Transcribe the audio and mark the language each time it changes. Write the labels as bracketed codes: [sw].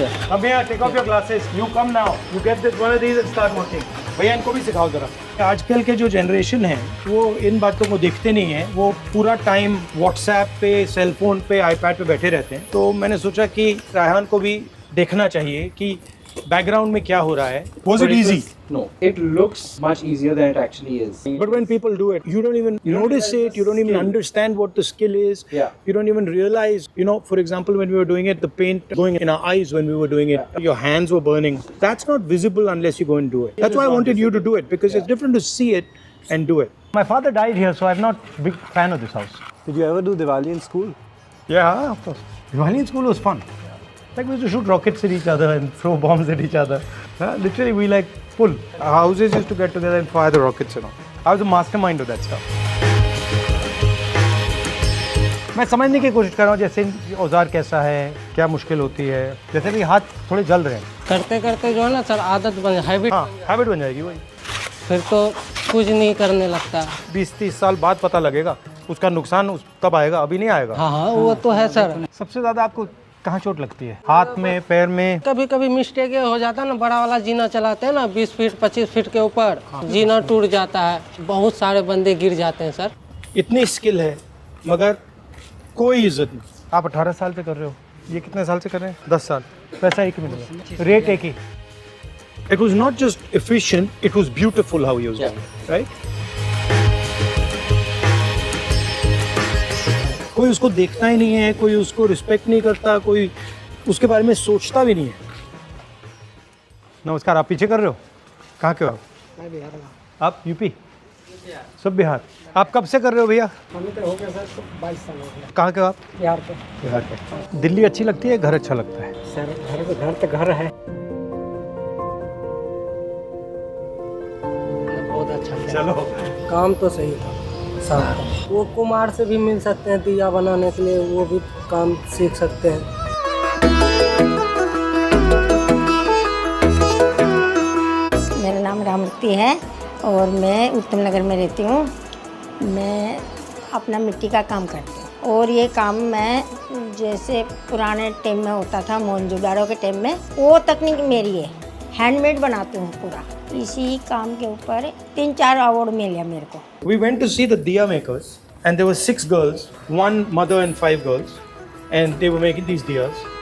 [hi] अब भैया [en] Take off your glasses, you come now, you get this one of these and start working. [hi] भैया इनको भी सिखाओ जरा। आजकल के जो जनरेशन है वो इन बातों को देखते नहीं है, वो पूरा टाइम व्हाट्सएप पे, सेलफोन पे, आईपैड पे बैठे रहते हैं। तो मैंने सोचा कि रायहान को भी देखना चाहिए कि बैकग्राउंड में क्या हो रहा है। [en] Was it easy? No, it looks much easier than it actually is. But when people do it, you don't even notice it, you don't even understand what the skill is. Yeah. You don't even realize, for example, when we were doing it, the paint going in our eyes when we were doing it, your hands were burning. That's not visible unless you go and do it. That's why I wanted you to do it, because it's different to see it and do it. My father died here, so I'm not a big fan of this house. Did you ever do Diwali in school? Yeah, of course. Diwali in school was fun. Like we used to shoot rockets at each other and throw bombs at each other. Literally, we like pull. Our houses used to get together and fire the rockets and all. I was a mastermind of that stuff. [hi] मैं समझने की कोशिश कर रहा हूँ जैसे औजार कैसा है, क्या मुश्किल होती है। जैसे भी हाथ थोड़े जल रहे हैं। करते करते जो है ना सर आदत बन हैबिट। हाँ, हैबिट बन जाएगी वही। फिर तो कुछ नहीं करने लगता। 20-30 साल बाद पता लगेगा उसका नुकसान तब आएगा, अभी नहीं आएगा। हाँ हाँ वो तो है सर। सबसे ज़्यादा आपको कहाँ चोट लगती है? हाथ में, पैर में? कभी कभी मिस्टेक हो जाता है ना, बड़ा वाला जीना चलाते हैं ना 20 फीट 25 फीट के ऊपर, जीना टूट जाता है, बहुत सारे बंदे गिर जाते हैं सर। इतनी स्किल है मगर कोई इज्जत नहीं। आप 18 साल से कर रहे हो, ये कितने साल से कर रहे हैं? 10 साल। पैसा एक ही मिलेगा, रेट एक ही। [en] It was not just efficient, it was beautiful how he was doing it, right? [hi] कोई उसको देखता ही नहीं है, कोई उसको रिस्पेक्ट नहीं करता, कोई उसके बारे में सोचता भी नहीं है। नमस्कार, आप पीछे कर रहे हो? कहाँ के हो आप? मैं बिहार का। आप यूपी? सब बिहार। आप कब से कर रहे हो भैया? हमें तो हो गया सर 22 साल हो गया। कहाँ के हो आप? बिहार के। बिहार के। दिल्ली अच्छी लगती है, घर अच्छा लगता है? सर घर तो घर है। बहुत अच्छा है। चलो। काम तो सही था साहब का। वो कुम्हार से भी मिल सकते हैं दिया बनाने के लिए, वो भी काम सीख सकते हैं। मेरा नाम रामृति है और मैं उत्तम नगर में रहती हूँ। मैं अपना मिट्टी का काम करती हूँ और ये काम मैं जैसे पुराने टाइम में होता था, मोहनजोदाड़ो के टाइम में, वो तकनीक मेरी है। हैंडमेड बनाती हूँ पूरा। इसी काम के ऊपर 3-4 अवार्ड मिले मेरे को। [en] We went to see the diya makers and there were 6 girls, 1 mother and 5 girls, and they were making these diyas.